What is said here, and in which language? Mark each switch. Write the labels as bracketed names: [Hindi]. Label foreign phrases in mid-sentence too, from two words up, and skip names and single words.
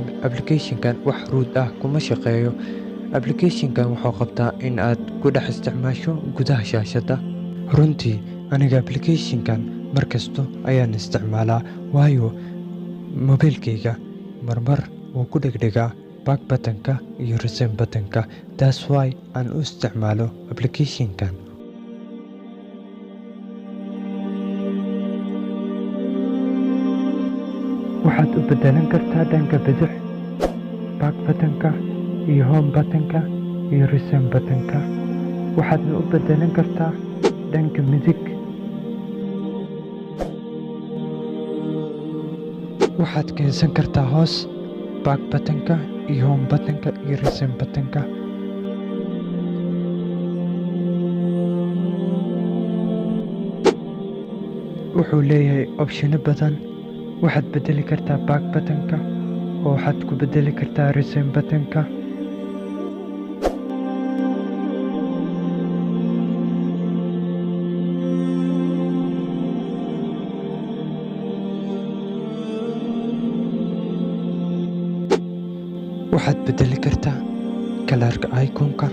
[Somali] application-kan wax root ah kuma shaqeeyo. application-kan wuxuu qabtaa in aad ku dhex isticmaasho gudaha shaashadda. runtii aniga application-kan markasto ayaan isticmaalaa, waayo mobilkayga marmar wuu ku dhegdhegaa [English] back button-ka [Somali] iyo [English] resume button-ka. That's why [Somali] aan u isticmaalo application-kan. waxaad u bedelan kartaa dhanka bidix [English] back button-ka [Somali] iyo [English] home button-ka [Somali] iyo [English] resume button-ka. [Somali] waxaadna u bedelan kartaa dhanka midig. waxaad keensan kartaa hoos [English] back button-ka [Somali] iyo [English] home button-ka [Somali] iyo [English] resume button-ka. [Somali] wuxuu leeyahay optiono badan. waxaad bedeli kartaa [English] back button-ka [Somali] oo waxaad ku bedeli kartaa [English] resume button-ka. [Somali] waxaad bedeli kartaa kalarka icon-ka.